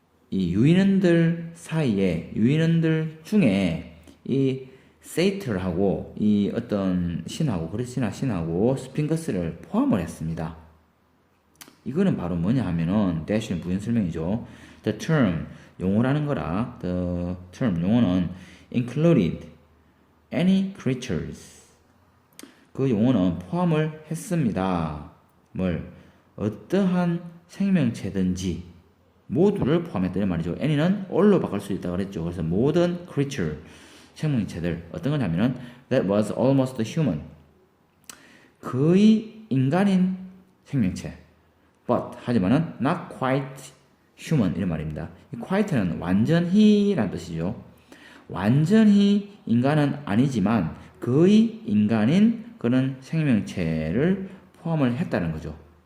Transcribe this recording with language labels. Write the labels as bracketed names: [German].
[Korean] 이 유인원들 사이에, 유인원들 중에 이 세이틀하고 이 어떤 신하고 그리스 신하고 스핑크스를 포함을 했습니다. 이거는 바로 뭐냐 하면은 대신 부연 설명이죠. [English] The term [Korean] 용어라는 거라. [English] The term [Korean] 용어는 [English] included any creatures. [Korean] 그 용어는 포함을 했습니다. 뭘? 어떠한 생명체든지 모두를 포함했다는 말이죠. any는 all로 바꿀 수 있다고 그랬죠. 그래서 모든 creature 생명체들 어떤 거냐면은 [English] that was almost human. [Korean] 거의 인간인 생명체. but 하지만은 [English] not quite human [Korean] 이런 말입니다. 이 quite는 완전히란 뜻이죠. 완전히 인간은 아니지만 거의 인간인 그런 생명체를 포함을 했다는 거죠.